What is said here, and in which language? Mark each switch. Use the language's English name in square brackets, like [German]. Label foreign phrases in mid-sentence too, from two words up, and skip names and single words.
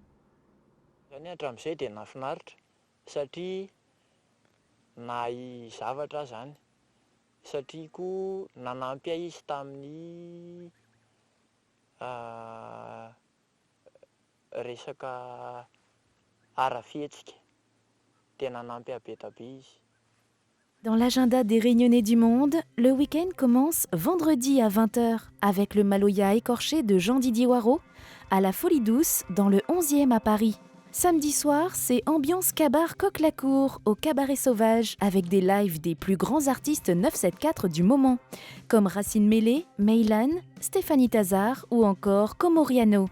[Malagasy] Zany hatramin'izay dia nahafinaritra satria nahay zavatra zany, satria koa nanampy ahy izy tamin'ny resaka ara-fihetsika, dia nanampy ahy be da be izy. [French] Dans l'agenda des Réunionnais du monde, le week-end commence vendredi à 20h avec le Maloya écorché de Jean-Didier Waro à la Folie Douce dans le 11e à Paris. Samedi soir, c'est ambiance cabaret Coq-la-Cour au Cabaret Sauvage avec des lives des plus grands artistes 974 du moment, comme Racine Mélé, Meylan, Stéphanie Tazard ou encore Comoriano.